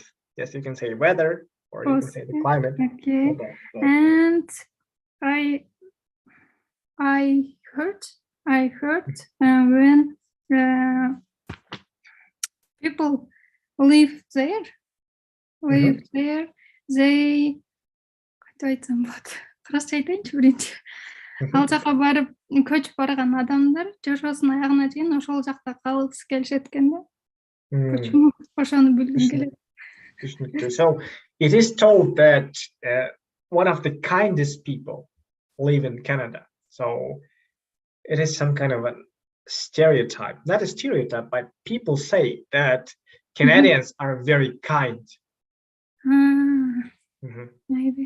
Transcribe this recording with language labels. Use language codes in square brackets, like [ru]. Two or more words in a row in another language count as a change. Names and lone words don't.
[en] Yes, you can say weather, or you can say the climate. Okay, and I heard when people live there. [ky] They кантип айтсам болот? Кыргызча айтайынчы биринчи. Ал жака барып көчүп барган адамдар жашоосунун аягына чейин ошол жакта калгысы келишет экен да. Почему? Ошону билгим келет. [en] So it is told that one of the kindest people live in Canada. So it is some kind of a stereotype, not a stereotype, but people say that Canadians are very kind. Maybe.